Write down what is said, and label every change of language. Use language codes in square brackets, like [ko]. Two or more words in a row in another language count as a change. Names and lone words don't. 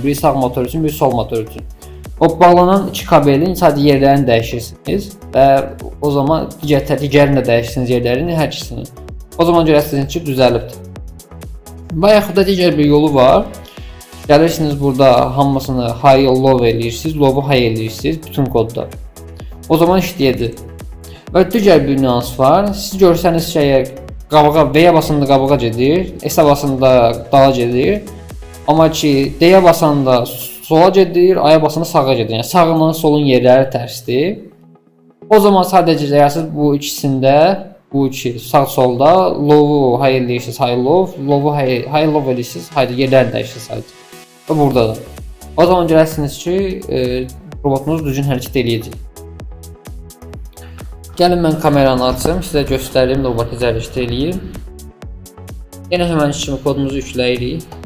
[az] Biri sağ motor üçün, biri sol motor üçün. O bağlanan iki kabelin sadəcə yerlərini dəyişirsiniz və o zaman digərini də dəyişirsiniz yerlərini, hər ikisini. O zaman görərsiniz ki, düzəlibdir. Və yaxud da digər bir yolu var. Gəlirsiniz burada hamısını [en] high low [az] eləyirsiniz, [en] low-u high [az] eləyirsiniz bütün kodda. O zaman işləyəcək. Və digər bir nüans var. Siz görsəniz ki, əgər qabağa V-yə basanda qabağa gedir, S-ə basanda dağa gedir. Amma ki D-yə basanda sola gedir, A-ya basanda sağa gedir. Yəni sağla solun yerləri tərsdir. O zaman sadəcə deyərsiniz bu ikisində, bu iki sağ solda [en] low-u high [az] eləyirsiniz, [en] high low, low-u high low [az] eləyirsiniz, yerlərini dəyişirsiniz sadəcə. Və buradadır. O zaman görərsiniz ki, robotumuz düzgün hərəkət eləyəcək. Gəlin mən kameranı açım, sizə göstərim robot necə hərəkət eləyir. Yenə həmən kimi kodumuzu yükləyirik.